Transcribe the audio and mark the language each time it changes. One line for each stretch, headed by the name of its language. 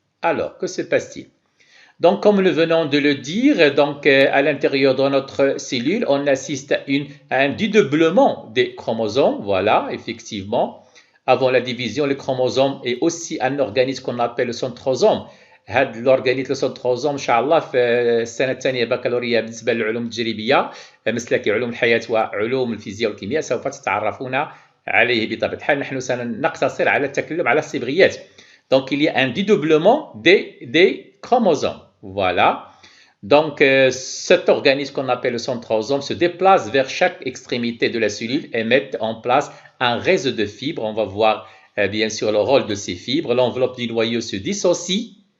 French: Alors, que se passe-t-il? Donc, comme nous venons de le dire, donc, à l'intérieur de notre cellule, on assiste à un dédoublement des chromosomes. Voilà, effectivement. Avant la division, le chromosome est aussi un organisme qu'on appelle le centrosome.
Arabic: هذا الأورغانيت السنتروزوم إن شاء الله في السنة الثانية بكالوريا بالنسبة للعلوم التجريبية مسلك علوم الحياة وعلوم الفيزياء والكيمياء سوف تتعرفون عليه بطبيعة الحال. نحن سنقتصر على التكلم على الصبغيات.
French: Donc il y a un dédoublement des chromosomes. Voilà. Donc cet organisme qu'on appelle le centrosome se déplace vers chaque extrémité de la cellule et met en place un réseau de fibres. On va voir bien sûr le rôle de ces fibres. L'enveloppe du noyau se dissocie.